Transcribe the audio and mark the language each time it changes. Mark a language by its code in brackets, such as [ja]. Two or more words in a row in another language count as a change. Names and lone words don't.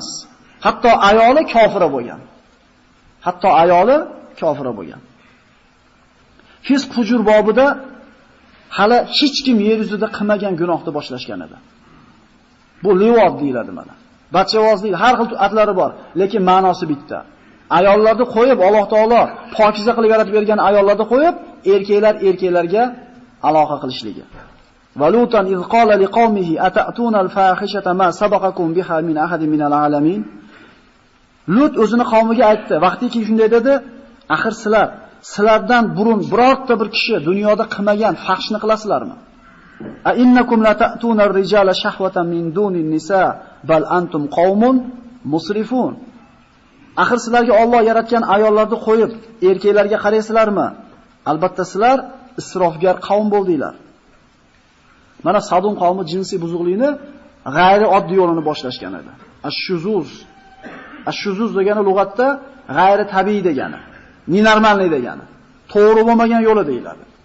[uz] Hatto ayoli kofira bo'lgan. Fisq fujur bobida hali hech kim yer yuzida qilmagan gunohni boshlashgan edi. Bu livod deyiladi mana. Bachavoz deydi, har xil atlari bor, lekin ma'nosi bitta. Ayollarni qo'yib, Alloh taolo pokiza qilib yaratib bergan ayollarni qo'yib, erkaklarga aloqa qilishligi. [ar] ولوطا إذ قال لقومه أتأتون الفاحشة ما سبقكم بها من أحد من العالمين. [uz] Lut o'zini qavmiga aytdi, vaqtiki shunday dedi, axir sizlardan burun birorta bir kishi dunyoda qilmagan fahshni qilasizlarmi? [ar] أئنكم لتأتون الرجال شهوة من دون النساء بل أنتم قوم مسرفون. [uz] Axir sizlarga Alloh yaratgan ayollarni qo'yib, erkaklarga qaraysizlarmi? Albatta sizlar isrofgar qavm bo'ldinglar. Mana Sadum qavmi jinsiy buzuqlikni g'ayri oddiy yo'lini boshlashgan edi. Ash-shuzuz degani lug'atda g'ayri tabiiy degani, nenormallik degani, to'g'ri bo'lmagan yo'li deyiladi.